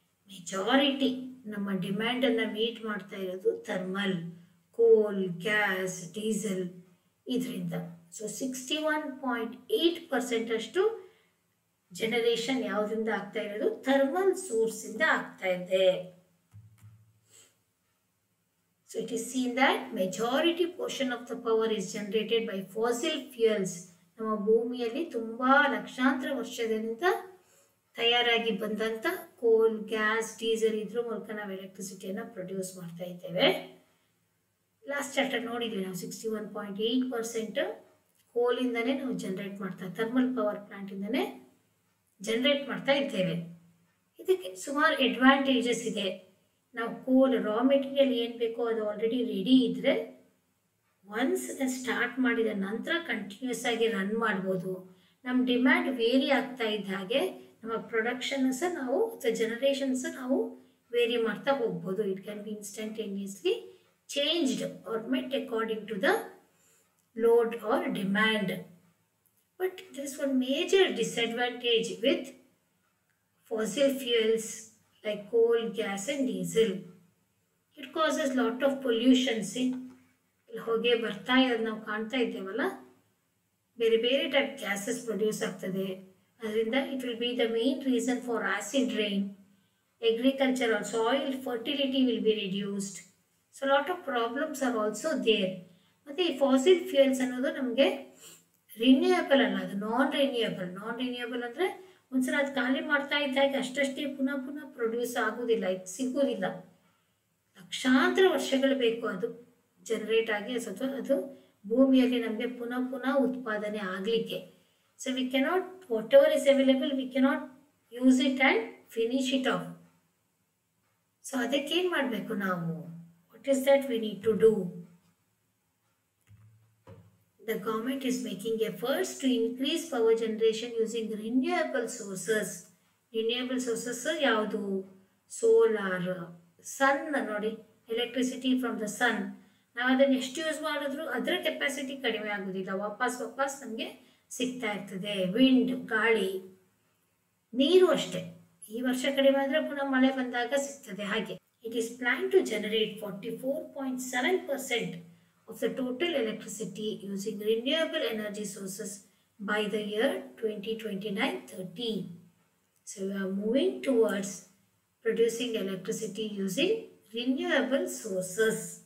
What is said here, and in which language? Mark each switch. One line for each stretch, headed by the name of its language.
Kannada: Majority ನಮ್ಮ ಡಿಮ್ಯಾಂಡನ್ನು meet ಮಾಡ್ತಾ ಇರೋದು ಥರ್ಮಲ್, ಕೋಲ್, ಗ್ಯಾಸ್, ಡೀಸೆಲ್ ಇದರಿಂದ. ಸೊ 61.8% ಅಷ್ಟು ಜನರೇಷನ್ ಯಾವುದರಿಂದ ಆಗ್ತಾ ಇರೋದು? ಥರ್ಮಲ್ ಸೋರ್ಸಿಂದ ಆಗ್ತಾ ಇದೆ.
English: So it is seen that majority portion of the power is generated by fossil fuels.
Kannada: ನಮ್ಮ ಭೂಮಿಯಲ್ಲಿ ತುಂಬಾ ಲಕ್ಷಾಂತರ ವರ್ಷದಿಂದ ತಯಾರಾಗಿ ಬಂದಂತ ಕೋಲ್, ಗ್ಯಾಸ್, ಡೀಸೆಲ್ ಇದ್ರ ಮೂಲಕ ನಾವು ಎಲೆಕ್ಟ್ರಿಸಿಟಿಯನ್ನು ಪ್ರೊಡ್ಯೂಸ್ ಮಾಡ್ತಾ ಇದ್ದೇವೆ. ಲಾಸ್ಟ್ ಚಾಪ್ಟರ್ ನೋಡಿದ್ವಿ ನಾವು 61.8% ಕೋಲಿಂದನೇ ನಾವು ಜನರೇಟ್ ಮಾಡ್ತಾ, ಥರ್ಮಲ್ ಪವರ್ ಪ್ಲಾಂಟ್ ಇಂದನೇ ಜನರೇಟ್ ಮಾಡ್ತಾ ಇದ್ದೇವೆ. ಇದಕ್ಕೆ ಸುಮಾರು ಅಡ್ವಾಂಟೇಜಸ್ ಇದೆ. ನಾವು ಕೋಲ್ ರಾ ಮೆಟೀರಿಯಲ್ ಏನು ಬೇಕೋ ಅದು ಆಲ್ರೆಡಿ ರೆಡಿ ಇದ್ದರೆ ಒನ್ಸ್ ಸ್ಟಾರ್ಟ್ ಮಾಡಿದ ನಂತರ ಕಂಟಿನ್ಯೂಸ್ ಆಗಿ ರನ್ ಮಾಡ್ಬೋದು. ನಮ್ಮ ಡಿಮ್ಯಾಂಡ್ ವೇರಿ ಆಗ್ತಾ ಇದ್ದ ಹಾಗೆ ನಮ್ಮ ಪ್ರೊಡಕ್ಷನ್ ಸಹ ನಾವು ಜನರೇಷನ್ ಸಹ ನಾವು ವೇರಿ ಮಾಡ್ತಾ ಹೋಗ್ಬೋದು.
English: It can be instantaneously changed or met according to the load or demand. But there is one major disadvantage with fossil fuels like coal, gas and diesel. It causes lot of pollution.
Kannada: See, ಹೊಗೆ ಬರ್ತಾ ಇರೋದು ನಾವು ಕಾಣ್ತಾ ಇದ್ದೇವಲ್ಲ, ಬೇರೆ ಬೇರೆ type gases produce ಆಗ್ತದೆ.
English: ಅದರಿಂದ it will be the main reason for acid rain. Agriculture or soil fertility will be reduced. So lot of problems are also there.
Kannada: ಮತ್ತು ಈ ಫಾಸಿಲ್ ಫ್ಯೂಯಲ್ಸ್ ಅನ್ನೋದು ನಮಗೆ ರಿನ್ಯೂಯಬಲ್ ಅಲ್ಲ, ಅದು ನಾನ್ ರಿನ್ಯೂಯಬಲ್ ಅಂದರೆ ಒಂದ್ಸಲ ಅದು ಖಾಲಿ ಮಾಡ್ತಾ ಇದ್ದಾಗ ಅಷ್ಟಷ್ಟೇ ಪುನಃ ಪುನಃ ಪ್ರೊಡ್ಯೂಸ್ ಆಗೋದಿಲ್ಲ, ಇದು ಸಿಗೋದಿಲ್ಲ. ಲಕ್ಷಾಂತರ ವರ್ಷಗಳು ಬೇಕು ಅದು ಜನರೇಟ್ ಆಗಿ ಅಥವಾ ಅದು ಭೂಮಿಯಲ್ಲಿ ನಮಗೆ ಪುನಃ ಪುನಃ ಉತ್ಪಾದನೆ ಆಗಲಿಕ್ಕೆ.
English: So we cannot, whatever is available we cannot use it and finish it off.
Kannada: So ಅದಕ್ಕೇನು ಮಾಡಬೇಕು ನಾವು?
English: What is that we need to do? The government is making efforts to increase power generation using renewable sources. Renewable sources ಯಾವುದು? Solar, sun ನೋಡಿ, electricity from the sun.
Kannada: ನಾವು ಅದನ್ನು ಎಷ್ಟು use ಮಾಡಿದ್ರು ಅದರ ಕೆಪಾಸಿಟಿ ಕಡಿಮೆ ಆಗೋದಿಲ್ಲ, ವಾಪಸ್ ನಮಗೆ ಸಿಗ್ತಾ ಇರ್ತದೆ. ವಿಂಡ್, ಗಾಳಿ, ನೀರು ಅಷ್ಟೇ. ಈ ವರ್ಷ ಕಡಿಮೆ ಆದರೆ ಪುನಃ ಮಳೆ ಬಂದಾಗ ಸಿಗ್ತದೆ.
English: ಹಾಗೆ it is plan to generate 44.7% of the total electricity using renewable energy sources by the year 2029-30. So we are moving towards producing electricity using renewable sources.